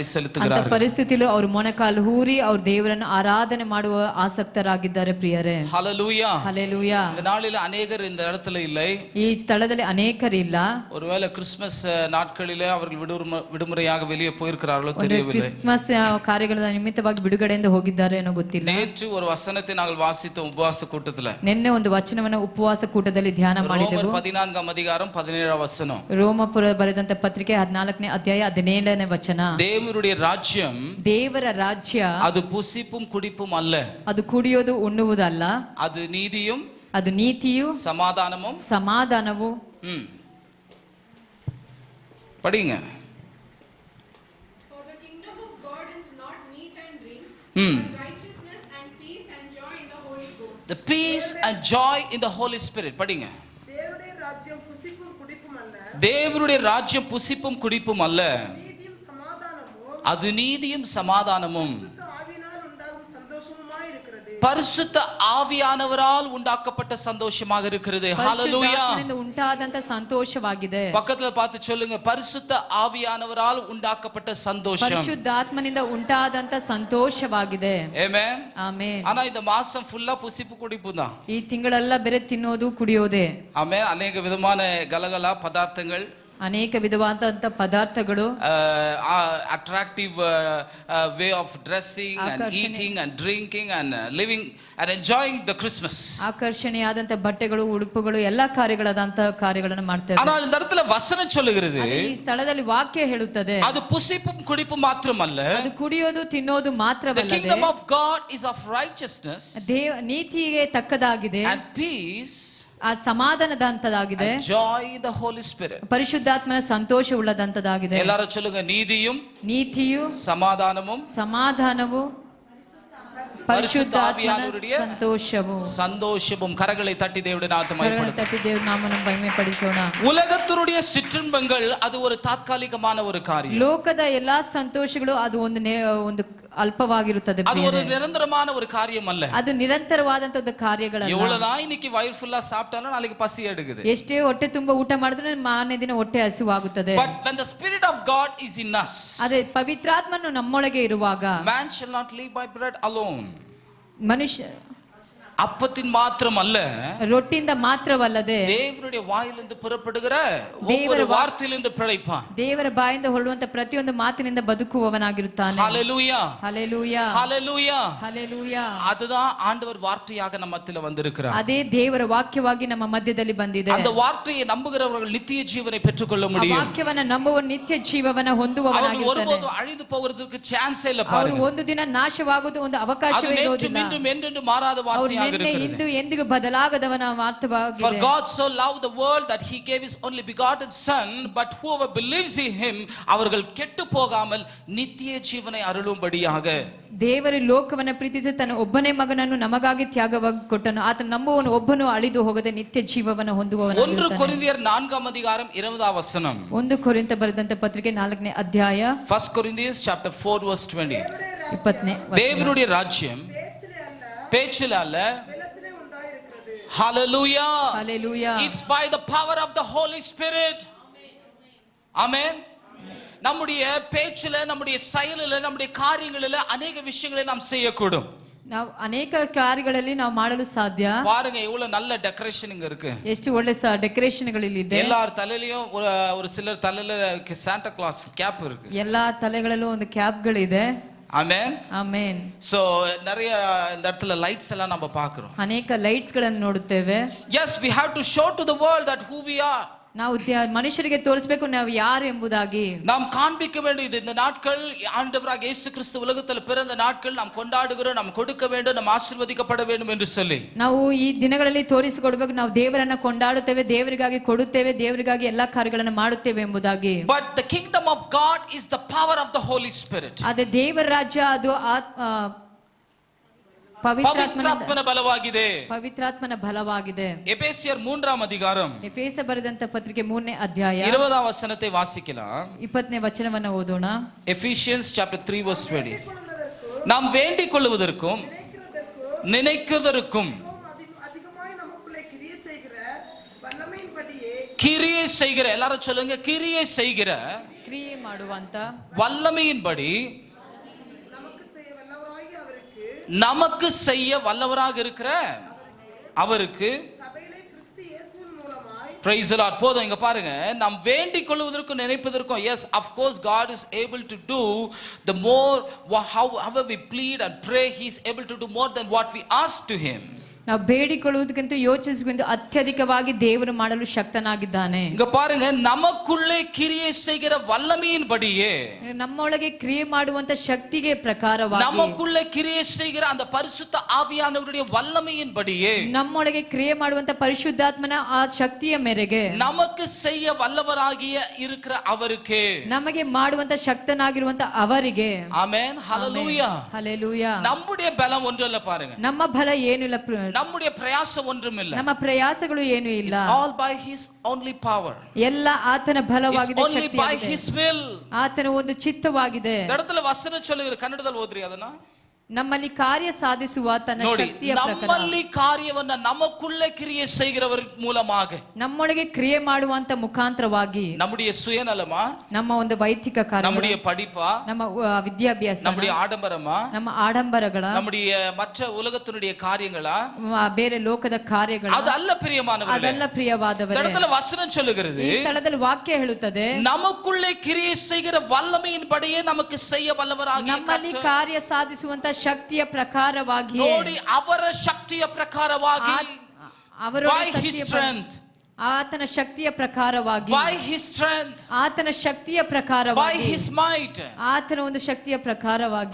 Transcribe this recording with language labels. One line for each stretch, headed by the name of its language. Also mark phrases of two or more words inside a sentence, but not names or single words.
Kannada: ಅಂತ
Tamil: செலுத்துகிறார்கள்.
Kannada: ಪರಿಸ್ಥಿತಿಯಲ್ಲಿ ಅವರು ಮೊಣಕಾಲು ಹೂರಿ ಅವ್ರ ದೇವರನ್ನು ಆರಾಧನೆ ಮಾಡುವ ಆಸಕ್ತರಾಗಿದ್ದಾರೆ ಪ್ರಿಯರೇ.
Tamil: ஹல்லேலூயா.
Kannada: ಹಲ್ಲೆಲೂಯಾ.
Tamil: இந்த நாளில அநேகர் இந்த இடத்துல இல்லை.
Kannada: ಈ ಸ್ಥಳದಲ್ಲಿ ಅನೇಕರಿಲ್ಲ.
Tamil: ஒருவேளை கிறிஸ்துமஸ் நாட்களிலே அவர்கள் விடுமுறையாக வெளியே போயிருக்கிறார்களோ
Kannada: ಒಂದು
Tamil: தெரியவில்லை.
Kannada: ಕ್ರಿಸ್ಮಸ್ ಕಾರ್ಯಗಳ ನಿಮಿತ್ತವಾಗಿ ಬಿಡುಗಡೆಯಿಂದ ಹೋಗಿದ್ದಾರೆ ಏನೋ ಗೊತ್ತಿಲ್ಲ.
Tamil: நேற்று ஒரு வசனத்தை நாங்கள் வாசித்த உபவாச கூட்டத்துல
Kannada: ನಿನ್ನೆ ಒಂದು ವಚನವನ್ನು ಉಪವಾಸ ಕೂಟದಲ್ಲಿ ಧ್ಯಾನ ಮಾಡಿದೆವು.
Tamil: 14 அதிகாரம் 17 வசனம்.
Kannada: ರೋಮಪುರ ಬರೆದಂತ ಪತ್ರಿಕೆ 14ನೇ ಅಧ್ಯಾಯ 17ನೇ ವಚನ.
Tamil: தேவனுடைய ராஜ்யம்
Kannada: ದೇವರ ರಾಜ್ಯ
Tamil: அது புசிப்பும் குடிப்பும் அல்ல,
Kannada: ಅದು ಕುಡಿಯೋದು ಉಣ್ಣುವುದಲ್ಲ,
Tamil: அது நீதியும்
Kannada: ಅದು ನೀತಿಯು
Tamil: சமாதானமும்.
Kannada: ಸಮಾಧಾನವು.
Tamil: படிங்க.
English: For the kingdom of God is not meat and drink, but righteousness and peace and joy in the Holy Ghost. The peace and joy in the Holy Spirit.
Tamil: படிங்க. தேவனுடைய ராஜ்யம் புசிப்பும் குடிப்பும் அல்ல, தேவனுடைய ராஜ்யம் புசிப்பும் குடிப்பும் அல்ல, நீதியும் சமாதானமும் அது நீதியும் சமாதானமும் ஆவியினால் உண்டாகும் சந்தோஷமுமாய் இருக்கிறது. பரிசுத்த ஆவியானவரால் உண்டாக்கப்பட்ட சந்தோஷமாக இருக்கிறது. ஹல்லேலூயா.
Kannada: ಪರಿಶುದ್ಧಾತ್ಮನಿಂದ ಉಂಟಾದಂತ ಸಂತೋಷವಾಗಿದೆ.
Tamil: பக்கத்துல பார்த்து சொல்லுங்க, பரிசுத்த ஆவியானவரால் உண்டாக்கப்பட்ட சந்தோஷம்.
Kannada: ಪರಿಶುದ್ಧಾತ್ಮನಿಂದ ಉಂಟಾದಂತ ಸಂತೋಷವಾಗಿದೆ.
Tamil: ஆமென்.
Kannada: ಆಮೆನ್.
Tamil: ஆனா இந்த மாசம் ஃபுல்லா புசிப்பு குடிப்பு தான்.
Kannada: ಈ ತಿಂಗಳೆಲ್ಲ ಬೇರೆ ತಿನ್ನೋದು ಕುಡಿಯೋದೇ.
Tamil: ஆமென். அநேக விதமான கலகலா பதார்த்தங்கள்,
Kannada: ಅನೇಕ ವಿಧವಾದಂತ ಪದಾರ್ಥಗಳು,
English: attractive way of dressing and
Kannada: ಆಕರ್ಷಣೆ.
English: eating and drinking and living and enjoying the Christmas.
Kannada: ಆಕರ್ಷಣೆಯಾದಂತ ಬಟ್ಟೆಗಳು, ಉಡುಪುಗಳು, ಎಲ್ಲಾ ಕಾರ್ಯಗಳನ್ನು ಮಾಡ್ತೇವೆ.
Tamil: ஆனால் இந்த இடத்துல வசனம் சொல்லுகிறது,
Kannada: ಆದ್ರೆ ಈ ಸ್ಥಳದಲ್ಲಿ ವಾಕ್ಯ ಹೇಳುತ್ತದೆ,
Tamil: அது புசிப்பும் குடிப்பும் மாத்திரமல்ல,
Kannada: ಅದು ಕುಡಿಯೋದು ತಿನ್ನೋದು
English: the
Kannada: ಮಾತ್ರವಲ್ಲದೆ
English: kingdom of God is of righteousness
Kannada: ನೀತಿಗೆ ತಕ್ಕದಾಗಿದೆ,
English: and peace
Kannada: ಆ ಸಮಾಧಾನದಂತದಾಗಿದೆ,
English: and joy in the Holy Spirit.
Kannada: ಪರಿಶುದ್ಧಾತ್ಮನ ಸಂತೋಷವುಳ್ಳದಂತದಾಗಿದೆ.
Tamil: எல்லாரும் சொல்லுங்க, நீதியும்
Kannada: ನೀತಿಯು
Tamil: சமாதானமும்
Kannada: ಸಮಾಧಾನವು ಪರಿಶುದ್ಧಾತ್ಮನ ಸಂತೋಷವು.
Tamil: சந்தோஷமும். கரங்களை தட்டி தேவனுடைய நாமத்தை
Kannada: ಕರಣ
Tamil: மகிமைப்படுத்தும்.
Kannada: ತಟ್ಟಿ ದೇವ್ರ ನಾಮವನ್ನು ಮಹಿಮೆ ಪಡಿಸೋಣ.
Tamil: உலகத்தினுடைய சிற்றின்பங்கள் அது ஒரு தாத்காலிகமான ஒரு காரியம்.
Kannada: ಲೋಕದ ಎಲ್ಲಾ ಸಂತೋಷಗಳು ಅದು ಒಂದು ಅಲ್ಪವಾಗಿರುತ್ತದೆ,
Tamil: அது ஒரு நிரந்தரமான ஒரு காரியம் அல்ல.
Kannada: ಅದು ನಿರಂತರವಾದಂತ ಒಂದು ಕಾರ್ಯಗಳಲ್ಲ.
Tamil: எவ்வளவுதான் இன்னைக்கு வயிறு ஃபுல்லா சாப்பிட்டாலும் நாளைக்கு பசி எடுக்குது.
Kannada: ಎಷ್ಟೇ ಹೊಟ್ಟೆ ತುಂಬಾ ಊಟ ಮಾಡಿದ್ರೆ ಮಾರನೇ ದಿನ ಹೊಟ್ಟೆ ಹಸಿವಾಗುತ್ತದೆ.
English: But when the spirit of God is in us,
Kannada: ಅದೇ ಪವಿತ್ರಾತ್ಮನು ನಮ್ಮೊಳಗೆ ಇರುವಾಗ,
English: man shall not live by bread alone.
Kannada: ಮನುಷ್ಯ
Tamil: அப்பத்தின் மாத்திரம் அல்ல,
Kannada: ರೊಟ್ಟಿಯಿಂದ ಮಾತ್ರವಲ್ಲದೆ
Tamil: தேவனுடைய வாயிலிருந்து புறப்படுகிற
Kannada: தேவர
Tamil: ஒவ்வொரு வார்த்தையிலிருந்து பிழைப்பான்.
Kannada: ದೇವರ ಬಾಯಿಂದ ಹೊರಡುವಂತ ಪ್ರತಿಯೊಂದು ಮಾತಿನಿಂದ ಬದುಕುವವನಾಗಿರುತ್ತಾನೆ.
Tamil: ஹல்லேலூயா.
Kannada: ಹಲ್ಲೆಲೂಯಾ.
Tamil: ஹல்லேலூயா.
Kannada: ಹಲ್ಲೆಲೂಯಾ.
Tamil: அதுதான் ஆண்டவர் வார்த்தையாக நம்ம மத்தியில வந்திருக்கிறார்.
Kannada: ಅದೇ ದೇವರ ವಾಕ್ಯವಾಗಿ ನಮ್ಮ ಮಧ್ಯದಲ್ಲಿ ಬಂದಿದೆ.
Tamil: அந்த வார்த்தையை நம்புகிறவர்கள் நித்திய ஜீவனை பெற்றுக்கொள்ள
Kannada: ಆ
Tamil: முடியும்.
Kannada: ವಾಕ್ಯವನ್ನ ನಂಬುವ ನಿತ್ಯ ಜೀವವನ್ನ
Tamil: அவர்கள்
Kannada: ಹೊಂದುವವನಾಗಿರ್ತಾನೆ.
Tamil: ஒருபோதும் அழிந்து போவதற்கு சான்ஸே இல்ல
Kannada: ಅವರು
Tamil: பாருங்க.
Kannada: ಒಂದು ದಿನ ನಾಶವಾಗುವುದು ಒಂದು
Tamil: அது
Kannada: ಅವಕಾಶವೇ
Tamil: நேற்று
Kannada: ಇರೋದಿಲ್ಲ.
Tamil: மீண்டும் என்றென்று மாறாத
Kannada: ಅವರು
Tamil: வார்த்தையாக
Kannada: ನಿನ್ನೆ
Tamil: இருக்கிறது.
Kannada: ಇಂದು ಎಂದಿಗೂ ಬದಲಾಗದವನ
English: For
Kannada: ವಾರ್ತೆಯಾಗಿದೆ.
English: God so loved the world that he gave his only begotten son, but whoever believes in him
Tamil: அவர்கள் கெட்டு போகாமல் நித்திய ஜீவனை அருளும்படியாக.
Kannada: ದೇವರು ಲೋಕವನ್ನ ಪ್ರೀತಿಸಿ ತನ್ನ ಒಬ್ಬನೇ ಮಗನನ್ನು ನಮಗಾಗಿ ತ್ಯಾಗವಾಗಿ ಕೊಟ್ಟನು. ಆತ ನಂಬುವವನು ಒಬ್ಬನು ಅಳಿದು ಹೋಗದೆ ನಿತ್ಯ ಜೀವವನ್ನು 1 ಹೊಂದುವವನಾಗಿರುತ್ತಾನೆ.
Tamil: கொரிந்தியர் 4 அதிகாரம் 20 வசனம்.
Kannada: 1 ಕೊರಿಂಥ ಬರೆದಂತ ಪತ್ರಿಕೆ 4ನೇ ಅಧ್ಯಾಯ
English: 1 Corinthians chapter 4 verse 20.
Kannada: 20ನೇ
Tamil: தேவனுடைய ராஜ்யம் பேச்சில அல்ல. ஹalleluya.
Kannada: ಹಲ್ಲೆಲೂಯಾ.
English: It's by the power of the Holy Spirit. Amen.
Tamil: நம்முடைய பேச்சில, நம்முடைய செயலில, நம்முடைய காரியங்களில அநேக விஷயங்களை நாம் செய்யக்கூடும்.
Kannada: ನಾವು ಅನೇಕ ಕಾರ್ಯಗಳಲ್ಲಿ ನಾವು ಮಾಡಲು ಸಾಧ್ಯ.
Tamil: பாருங்க இவ்வளவு நல்ல டெக்கரேஷன் இங்க இருக்கு.
Kannada: ಎಷ್ಟು ಒಳ್ಳೆ ಡೆಕೋರೇಷನ್ಗಳಿಲ್ಲಿ ಇದೆ.
Tamil: எல்லார் தலையிலயும் ஒரு சிலர் தலையில சாண்டா கிளாஸ் கேப் இருக்கு.
Kannada: ಎಲ್ಲಾ ತಲೆಗಳಲ್ಲೂ ಒಂದು ಕ್ಯಾಪ್ಗಳಿದೆ.
Tamil: ஆமென்
Kannada: ಆಮೆನ್.
Tamil: சோ நிறைய இந்த இடத்துல லைட்ஸ் எல்லாம் நம்ம பார்க்கிறோம்.
Kannada: ಅನೇಕ ಲೈಟ್ಸ್ ಗಳನ್ನು ನೋಡುತ್ತೇವೆ.
English: Yes, we have to show to the world that who we are.
Kannada: ನಾವು ಮನುಷ್ಯರಿಗೆ ತೋರಿಸಬೇಕು ನಾವು ಯಾರು ಎಂಬುದಾಗಿ.
Tamil: நாம் காண்பிக்க வேண்டியது இந்த நாட்கள் ஆண்டவராக இயேசு கிறிஸ்து உலகத்தில் பிறந்த நாட்கள் நாம் கொண்டாடுகிறோம், நாம் கொடுக்க வேண்டும், நாம் ஆசீர்வதிக்கப்பட வேண்டும் என்று சொல்லி
Kannada: ನಾವು ಈ ದಿನಗಳಲ್ಲಿ ತೋರಿಸಿಕೊಡಬೇಕು. ನಾವು ದೇವರನ್ನ ಕೊಂಡಾಡುತ್ತೇವೆ, ದೇವರಿಗಾಗಿ ಕೊಡುತ್ತೇವೆ, ದೇವರಿಗಾಗಿ ಎಲ್ಲಾ ಕಾರ್ಯಗಳನ್ನು ಮಾಡುತ್ತೇವೆ ಎಂಬುದಾಗಿ.
English: But the kingdom of God is the power of the Holy Spirit.
Kannada: ಅದೇ ದೇವರ ರಾಜ್ಯ ಅದು ಪವಿತ್ರಾತ್ಮನ ಬಲವಾಗಿದೆ. ಪವಿತ್ರಾತ್ಮನ ಬಲವಾಗಿದೆ.
Tamil: எபேசியர் 3ஆம் அதிகாரம்
Kannada: ಎಫೆಸ ಬರೆದಂತ ಪತ್ರಿಕೆ 3ನೇ ಅಧ್ಯಾಯ
Tamil: 20ஆம் வசனத்தை வாசிக்கலாம்.
Kannada: 20ನೇ ವಚನವನ್ನು ಓದೋಣ.
English: Ephesians chapter 3 verse 20.
Tamil: நாம் வேண்டிக் கொள்வதற்கும் நினைக்கிறதற்கும் கிரியை செய்கிற, எல்லாரும் சொல்லுங்க, கிரியை செய்கிற,
Kannada: ಕ್ರಿಯೆ ಮಾಡುವಂತ
Tamil: வல்லமையின்படி நமக்கு செய்ய வல்லவராக இருக்கிற அவருக்கு
English: praise the Lord.
Tamil: போதும், இங்க பாருங்க, நாம் வேண்டிக் கொள்வதற்கும் நினைப்பதற்கும்,
English: yes, of course God is able to do the more, however we plead and pray, he is able to do more than what we ask to him.
Kannada: ನಾವು ಬೇಡಿಕೊಳ್ಳುವುದಕ್ಕಿಂತ ಯೋಚಿಸುವುದಕ್ಕಿಂತ ಅತ್ಯಧಿಕವಾಗಿ ದೇವರು ಮಾಡಲು ಶಕ್ತನಾಗಿದ್ದಾನೆ.
Tamil: இங்க பாருங்க, நமக்குள்ளே கிரியை செய்கிற வல்லமையின்படியே,
Kannada: ನಮ್ಮೊಳಗೆ ಕ್ರಿಯೆ ಮಾಡುವಂತ ಶಕ್ತಿಗೆ ಪ್ರಕಾರವಾಗಿ,
Tamil: நமக்குள்ளே கிரியை செய்கிற அந்த பரிசுத்த ஆவியானவருடைய வல்லமையின்படியே,
Kannada: ನಮ್ಮೊಳಗೆ ಕ್ರಿಯೆ ಮಾಡುವಂತ ಪರಿಶುದ್ಧಾತ್ಮನ ಆ ಶಕ್ತಿಯ ಮೇರೆಗೆ,
Tamil: நமக்கு செய்ய வல்லவராகிய இருக்கிற அவருக்கு,
Kannada: ನಮಗೆ ಮಾಡುವಂತ ಶಕ್ತನಾಗಿರುವಂತ ಅವರಿಗೆ. ಆಮೆನ್, ಹalleluya, ಹalleluya.
Tamil: நம்முடைய பலம் ஒன்றல்ல பாருங்க,
Kannada: ನಮ್ಮ ಬಲ ಏನಿಲ್ಲ,
Tamil: நம்முடைய பிரயாசம் ஒன்றுமில்லை,
Kannada: ನಮ್ಮ ಪ್ರಯಾಸಗಳು ಏನೂ ಇಲ್ಲ.
English: it's all by his only power,
Kannada: ಎಲ್ಲ ಆತನ ಬಲವಾಗಿದೆ,
English: it's only by his will.
Kannada: ಆತನ ಒಂದು ಚಿತ್ತವಾಗಿದೆ.
Tamil: இந்த இடத்துல வசனம் சொல்லுகிற,
Kannada: ಕನ್ನಡದಲ್ಲಿ ಓದ್ರಿ ಅದನ್ನ. ನಮ್ಮಲ್ಲಿ ಕಾರ್ಯ ಸಾಧಿಸುವ ತನ್ನ ನೋಡಿ, ಶಕ್ತಿಯ ಪ್ರಕಾರ, ನಮ್ಮಲ್ಲಿ ಕಾರ್ಯವನ್ನ ನಮக்குள்ளே ಕ್ರಿಯೆ
Tamil: செய்கிறவர் மூலமாக,
Kannada: ನಮ್ಮೊಳಗೆ ಕ್ರಿಯೆ ಮಾಡುವಂತ ಮುಖಾಂತರವಾಗಿ,
Tamil: நம்முடைய சுயநலமா,
Kannada: ನಮ್ಮ ಒಂದು ವೈಯಕ್ತಿಕ ಕಾರ್ಯ,
Tamil: நம்முடைய படிப்பா,
Kannada: ನಮ್ಮ ವಿದ್ಯಾಭ್ಯಾಸ,
Tamil: நம்முடைய ஆடம்பரமா,
Kannada: ನಮ್ಮ ಆಡಂಬರಗಳ,
Tamil: நம்முடைய மற்ற உலகத்தினுடைய காரியங்களா,
Kannada: ಬೇರೆ ಲೋಕದ ಕಾರ್ಯಗಳು,
Tamil: அது அல்ல பிரியமானவர்களே.
Kannada: ಅದೆಲ್ಲ ಪ್ರಿಯವಾದವರೇ.
Tamil: இந்த இடத்துல வசனம் சொல்லுகிறது,
Kannada: ಈ ಸ್ಥಳದಲ್ಲಿ ವಾಕ್ಯ ಹೇಳುತ್ತದೆ,
Tamil: நமக்குள்ளே கிரியை செய்கிற வல்லமையின்படியே நமக்கு செய்ய வல்லவராகிய
Kannada: ನಮ್ಮಲ್ಲಿ
Tamil: கர்த்தர்.
Kannada: ಕಾರ್ಯ ಸಾಧಿಸುವಂತ ಶಕ್ತಿಯ ಪ್ರಕಾರವಾಗಿ, ನೋಡಿ, ಅವರ ಶಕ್ತಿಯ ಪ್ರಕಾರವಾಗಿ,
English: by his strength,
Kannada: ಆತನ ಶಕ್ತಿಯ ಪ್ರಕಾರವಾಗಿ,
English: by his strength,
Kannada: ಆತನ ಶಕ್ತಿಯ
English: by
Kannada: ಪ್ರಕಾರವಾಗಿ,
English: his might,
Kannada: ಆತನ ಒಂದು ಶಕ್ತಿಯ ಪ್ರಕಾರವಾಗಿ.